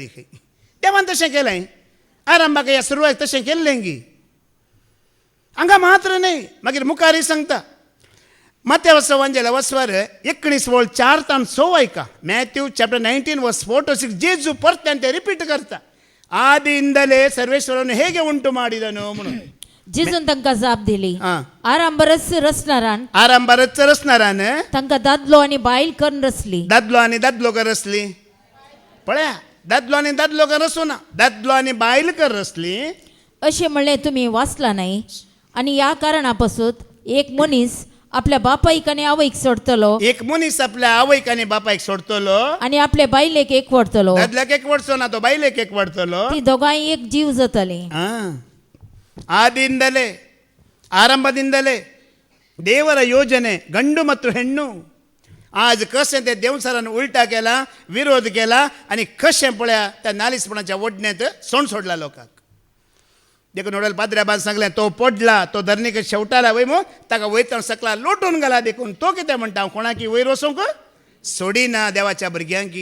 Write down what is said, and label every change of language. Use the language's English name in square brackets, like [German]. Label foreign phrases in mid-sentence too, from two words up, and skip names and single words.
[Konkani] खंय देवान तशें केलें. आरंभाक ह्या सुरवात तशें केल्लें गी. हांगा मात्र न्हय. मागीर मुखारय सांगता मत्तेवाचो वंजेला वस्वर 19:4-6 ऐका. मॅथ्यू चॅप्टर 19:4-6 जेजू परत्यान ते रिपीट करता. [Kannada] ಆದಿಯಿಂದಲೇ ಸರ್ವೇಶ್ವರನು ಹೇಗೆ ಉಂಟು ಮಾಡಿದನು म्हणून [Konkani] जेजून तांकां जाप दिली. आरंभारच रचणारान तांकां दादलो आनी बायल करून रचली. दादलो आनी दादलो कर रचली. पळया दादलो आनी दादलो कर रचूं ना. दादलो आनी बायल कर रचली. अशें म्हणलें तुमी वाचला न्हय. आनी ह्या कारणा पासून एक मनीस आपल्या बापायक आनी आवयक सोडतलो. एक मनीस आपल्या आवयक आनी बापायक सोडतलो आनी आपल्या बायलेक एकवडतलो. दादल्याक एकवडचो ना, तो बायलेक एकवडतलो. ती दोगांय एक जीव जातली. [Kannada] ಆದಿಂದಲೇ ಆರಂಭದಿಂದಲೇ ದೇವರ ಯೋಜನೆ ಗಂಡು ಮತ್ತು ಹೆಣ್ಣು. [Konkani] आज कशें ते देवचारान उलटा केला, विरोध केला आनी कशें पळया त्या नालिसपणाच्या ओडण्यात सोण सोडला लोकांक. देखून नोडल पाद्र्याबान सांगलें तो पडला, तो धरणीक शेवटाला वय मो ताका वयतना सकला लोटून घाला. देखून तो कितें म्हणटा हांव कोणाकी वयर वचूंक सोडिना देवाच्या भुरग्यांकी.